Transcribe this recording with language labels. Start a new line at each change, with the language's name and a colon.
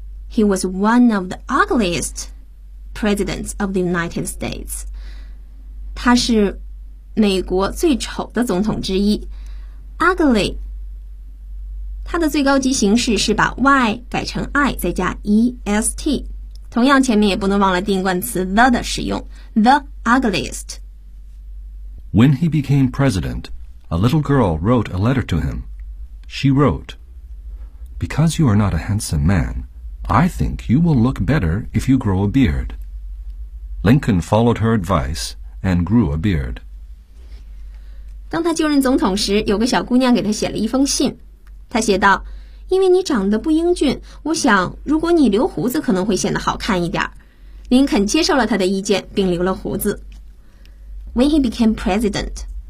English: He was one of the ugliest presidents of the United States.
Chinese: 他是美国最丑的总统之一。 Ugly, 他的最高级形式是把 y 改成 i 再加 est。同样前面也不能忘了定冠词 the 的使用。
English: The ugliest. When he became president, a little girl wrote a letter to him. She wrote, Because you are not a handsome man,I think you will look better if you grow a beard. Lincoln followed her advice and grew a beard.
Chinese: 当他就任总统时，有个小姑娘给他写了一封信。她写道，因为你长得不英俊，我想如果你留胡子可能会显得好看一点。林肯接受了她的意见并留了胡子。
English: When he became president,